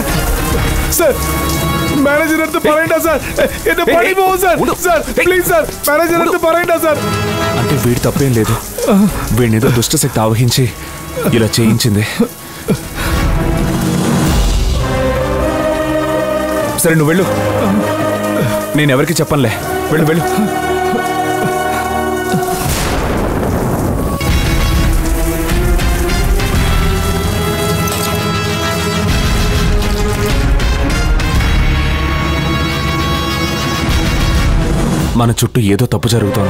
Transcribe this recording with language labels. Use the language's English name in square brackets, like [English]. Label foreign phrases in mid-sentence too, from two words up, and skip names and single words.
[Malayalam] സാർ മാനേജർ അടുത്ത് പറയണ്ട സാർ, എന്റെ പണി പോകും സാർ. സാർ ప్లీజ్ సార్, మేనేజర్ അടുത്ത് പറയണ്ട సార్. [Telugu] అంటే వీడి తప్పేం లేదు, వీడినేదో దుష్టశక్తి ఆవహించి ఇలా చేయించింది. సరే నువ్వు వెళ్ళు, నేను ఎవరికి చెప్పనులే. వెళ్ళు వెళ్ళు. మన చుట్టూ ఏదో తప్పు జరుగుతోంది.